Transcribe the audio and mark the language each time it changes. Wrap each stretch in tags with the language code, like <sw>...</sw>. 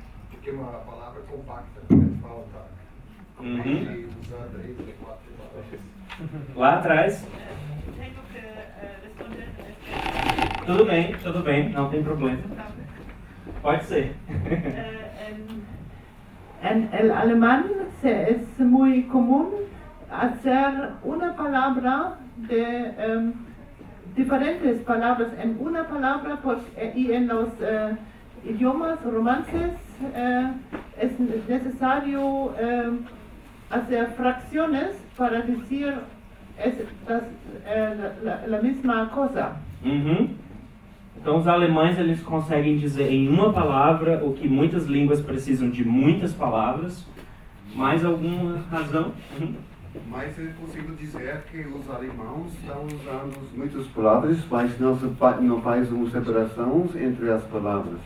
<pt>Porque é uma palavra compacta que falta. Usada aí, Lá atrás. Tudo bem, não tem problema. Pode ser.</pt> <es>En el alemán es muy común hacer una palabra de diferentes palabras en una palabra y en los idiomas romances es necesario hacer fracciones para decir la misma cosa.</es> <pt>Então os alemães eles conseguem dizer em uma palavra o que muitas línguas precisam de muitas palavras. Mais alguma razão? Mas é possível dizer que os alemães estão usando muitas palavras, mas não faz uma separação entre as palavras.</pt>